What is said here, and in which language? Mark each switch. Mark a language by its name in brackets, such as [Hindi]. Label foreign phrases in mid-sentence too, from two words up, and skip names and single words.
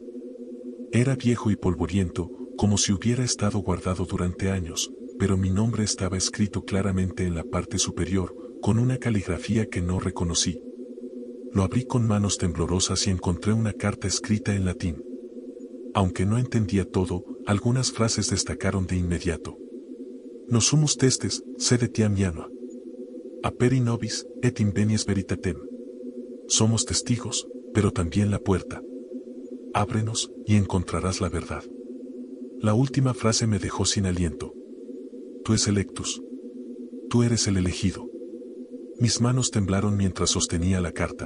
[Spanish] Era viejo y polvoriento, como si hubiera estado guardado durante años, pero mi nombre estaba escrito claramente en la parte superior, con una caligrafía que no reconocí. Lo abrí con manos temblorosas y encontré una carta escrita en latín. Aunque no entendía todo, algunas frases destacaron de inmediato. [Latin] Nos sumus testes, sed etiam janua. Aperi nobis, et invenies veritatem. [Spanish] Somos testigos, pero también la puerta. Ábrenos, y encontrarás la verdad. La última frase me dejó sin aliento. [Latin] Tú es electus. [Spanish] Tú eres el elegido. Mis manos temblaron mientras sostenía la carta.